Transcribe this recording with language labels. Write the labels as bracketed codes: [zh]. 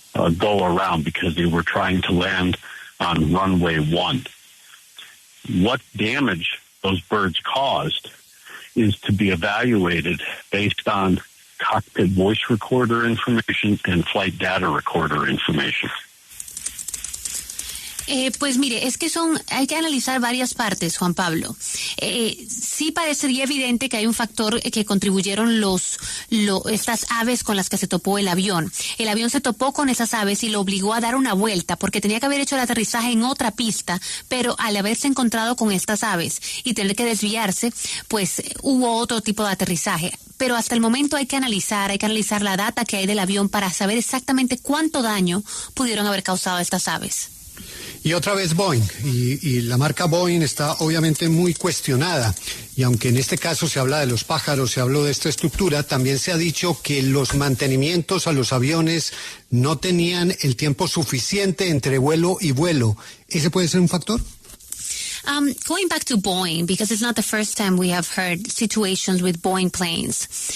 [en] go around because they were trying to land on runway 1. What damage those birds caused is to be evaluated based on cockpit voice recorder information and flight data recorder information. [es] Pues mire, es que hay que analizar varias partes, Juan Pablo. Sí parecería evidente que hay un factor que contribuyeron estas aves con las que se topó el avión. El avión se topó con esas aves y lo obligó a dar una vuelta porque tenía que haber hecho el aterrizaje en otra pista, pero al haberse encontrado con estas aves y tener que desviarse, pues hubo otro tipo de aterrizaje. Pero hasta el momento hay que analizar la data que hay del avión para saber exactamente cuánto daño pudieron haber causado estas aves. Y otra vez Boeing, y la marca Boeing está obviamente muy cuestionada, y aunque en este caso se habla de los pájaros, se habló de esta estructura, también se ha dicho que los mantenimientos a los aviones no tenían el tiempo suficiente entre vuelo y vuelo. ¿Ese puede ser un factor? [en] Going back to Boeing, because it's not the first time we have heard situations with Boeing planes.